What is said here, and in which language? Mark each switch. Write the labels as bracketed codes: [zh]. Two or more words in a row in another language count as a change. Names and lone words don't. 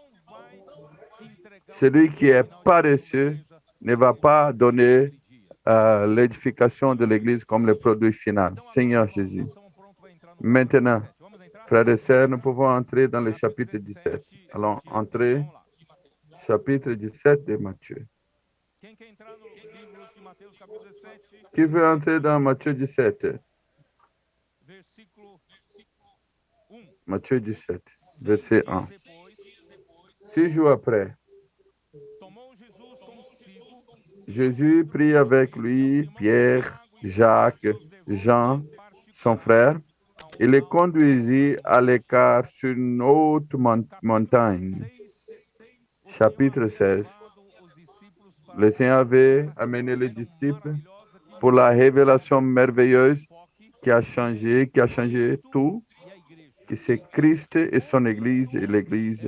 [fr] Celui qui est paresseux ne va pas donner l'édification de l'Église comme le produit final. Seigneur Jésus, Maintenant, [pt] Vamos entrar? [fr] frères et sœurs, nous pouvons entrer dans le chapitre 17. Allons entrer, [pt] Vamos lá. [fr] chapitre 17 de Matthieu. [pt] Quem quer entrar no livro de Mateus, capítulo 17, [fr] Qui veut entrer dans Matthieu 17? [pt] versículo 1. [fr] Matthieu 17, 6 verset [pt] dias 1. depois, [fr] 6 jours après, [pt] tomou Jesus consigo [fr] Jésus prit avec lui Pierre, Jacques, Jean, son frère, et les conduisit à l'écart sur une haute montagne. Chapitre 16. Le Seigneur avait amené les disciples pour la révélation merveilleuse qui a changé tout, que c'est Christ et son Église et l'Église.